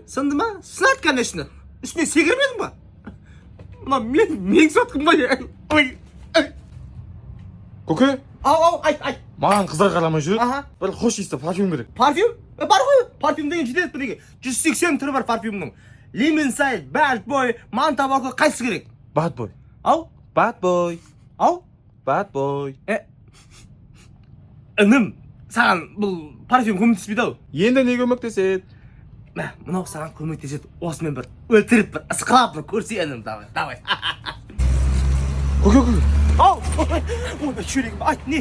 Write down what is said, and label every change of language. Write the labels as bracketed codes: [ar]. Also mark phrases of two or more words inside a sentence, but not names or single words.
[kk] Сынды ма? Сынады, конечно. Үстіне секірмедің ба? Мына мен сөткім ба? Ой. Koka, Айт. маған қыздар қарамай жүр. Аха. Бір хош иісті парфюм керек. Парфюм? Бар ғой. Парфюм деген жетеді біреге. 180 түрі бар парфюмнің. Lemon Side, Bad Boy, Montabacco қайсысы керек? Bad boy. Ау? Bad boy. Ау? Bad boy. Інім, саған бұл парфюм көмектеспейді ау. Енді не көмектеседі? Мә, мынау саған көмектеседі. Осымен бір өлтіріп бір ысқылап бір көрсе інім, давай. Koka. Ау! Ой, жүрегім. Айт, не?